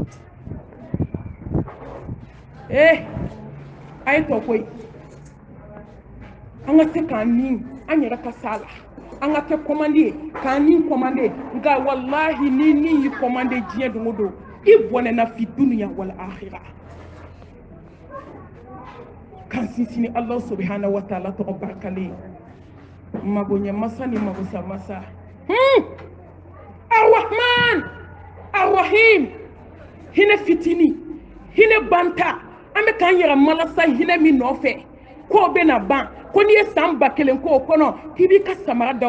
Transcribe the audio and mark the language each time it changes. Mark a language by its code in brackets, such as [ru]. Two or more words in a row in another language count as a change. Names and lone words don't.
[bm] a ye tɔ koyi an ka se k'an ni an yɛrɛ ka s'a la an ka kɛ kɔmande ye k'an ni kɔmande nka walahi ni ni y'i kɔmande diɲɛ don o don i bɔnɛna [ar] في الدنيا والآخرة [bm] kan sinsin [ar] الله سبحانه وتعالى [bm] tɔgɔ barikalen magoɲɛ masa ni magosa masa [ar] الرحمن الرحيم [bm] hinɛ fitini hinɛ banta an bɛ k'an yɛrɛ malasa hinɛ min nɔfɛ k'o bɛ na ban ko n'i ye san 1000 k'o kɔnɔ k'i b'i ka samara da